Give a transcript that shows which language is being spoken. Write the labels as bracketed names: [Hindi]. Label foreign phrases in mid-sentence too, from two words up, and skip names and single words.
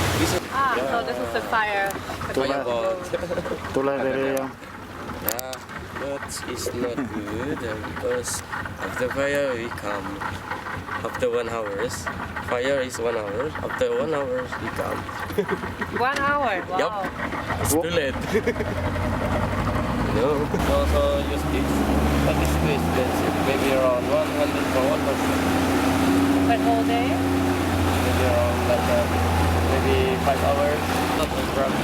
[English] So this is the fire. Fireboat. [Estonian] Tuletõrje ja [English] Yeah. but it's not good because after fire we come. After 1 hour. Fire is 1 hour. After 1 hour we come. 1 hour. Wow. Yup. It's too late. No. Also use this. But it's too expensive. Maybe around 100 for 1 person. But whole day? Maybe around maybe 5 hours. Not a problem.